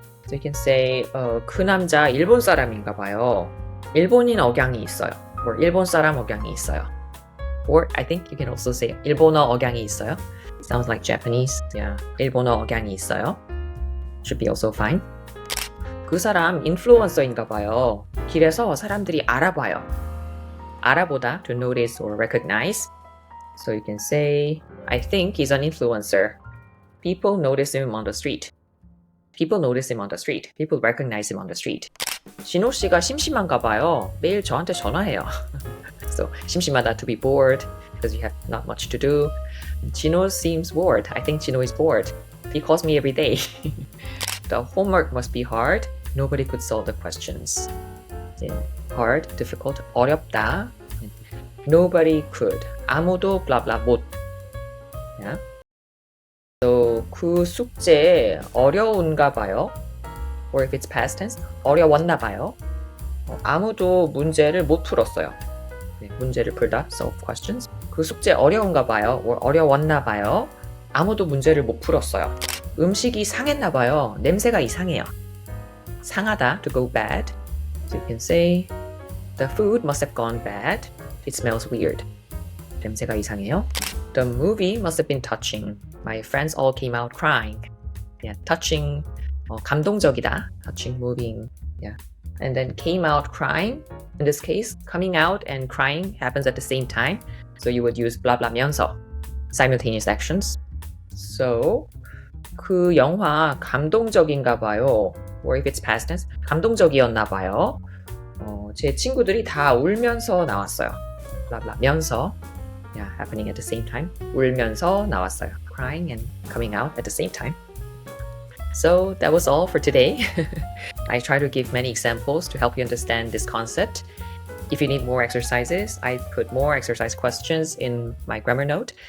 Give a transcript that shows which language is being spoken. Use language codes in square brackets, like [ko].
[en] So you can say [ko] 그 남자 일본 사람인가 봐요. 일본인 억양이 있어요. Or 일본 사람 억양이 있어요. [en] Or I think you can also say [ko] 일본어 억양이 있어요. [en] Sounds like Japanese. [ko] Yeah, 일본어 억양이 있어요. [en] Should be also fine. [ko] 그 사람 인플루언서인가 봐요. 길에서 사람들이 알아봐요. [en] 알아보다, to notice or recognize. So you can say, I think he's an influencer. People notice him on the street. People notice him on the street. People recognize him on the street. [ko] 진호 씨가 심심한가 봐요. 매일 저한테 전화해요. [en] So 심심하다, to be bored because you have not much to do. 진호 seems bored. I think 진호 is bored. He calls me every day. The homework must be hard. Nobody could solve the questions. Hard, difficult, 어렵다. Nobody could. 아무도 blah blah 못. Yeah. [ko] So 그 숙제 어려운가 봐요. [en] Or if it's past tense, [ko] 어려웠나 봐요. 아무도 문제를 못 풀었어요. 네, 문제를 풀다, [en] solve questions. [ko] 그 숙제 어려운가 봐요. or 어려웠나 봐요. 아무도 문제를 못 풀었어요. 음식이 상했나 봐요. 냄새가 이상해요. [en] 상하다, to go bad. So you can say the food must have gone bad. It smells weird. [ko] 냄새가 이상해요. [en] The movie must have been touching. My friends all came out crying. Yeah, touching, 감동적이다. Touching, moving. Yeah. And then came out crying. In this case, coming out and crying happens at the same time. So you would use blah blah면서. Simultaneous actions. [ko] So 그 영화 감동적인가 봐요. [en] Or if it's past tense, [ko] 감동적이었나 봐요. 제 친구들이 다 울면서 나왔어요. [en] blah blah면서. Yeah, happening at the same time. [ko] 울면서 나왔어요. [en] Crying and coming out at the same time. So that was all for today. I try to give many examples to help you understand this concept. If you need more exercises, I put more exercise questions in my grammar note.